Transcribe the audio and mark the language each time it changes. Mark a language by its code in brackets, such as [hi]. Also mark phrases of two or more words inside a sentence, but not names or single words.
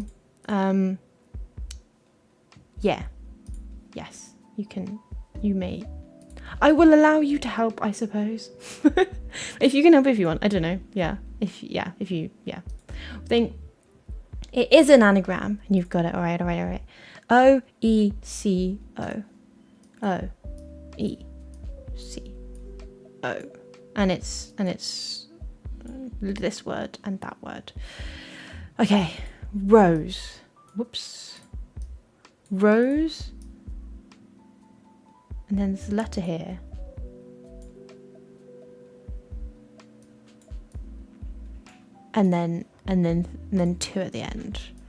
[en] Yeah. Yes, you can You may. I will allow you to help, I suppose. If you can help if you want. I don't know. Yeah. If you think it is an anagram and you've got it. All right. O-E-C-O. O-E-C-O. And it's this word and that word. Okay. Rose. Whoops. Rose. And then there's a letter here. And then two at the end.